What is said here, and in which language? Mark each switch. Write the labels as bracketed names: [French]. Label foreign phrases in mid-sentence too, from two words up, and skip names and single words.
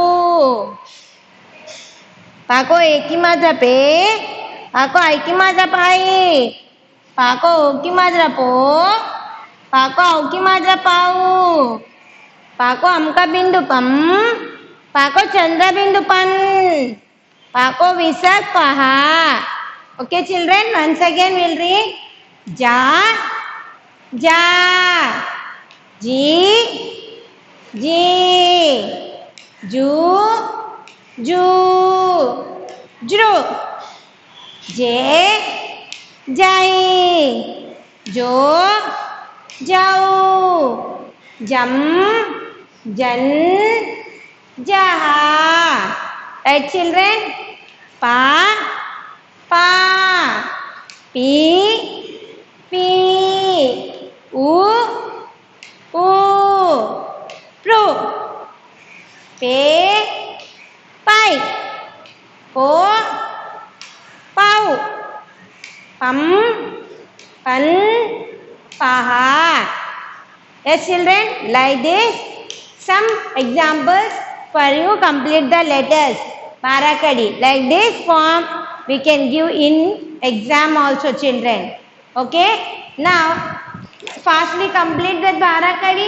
[Hindi] पा को ए की मात्रा पे, पा को आई की मात्रा पाई, पा को ओ की मात्रा पो, पा को औ की मात्रा पाऊ, पा को अम का बिंदु पम, पा को चंद्र बिंदु पन, पा को विसर्ग पहा. [English] Okay children, once again we'll read ja, ja, ji, [Hindi] ji, ju, ju, ज्रू जे जाई जो जाऊ जम जन जहा right children pa pa pi pi u u pru pe pai po pau pam pan paha. [English] Yes children, like this some examples for you. Complete the letters Barakadi. Like this form we can give in exam also children. Okay, now fastly complete that Barakadi.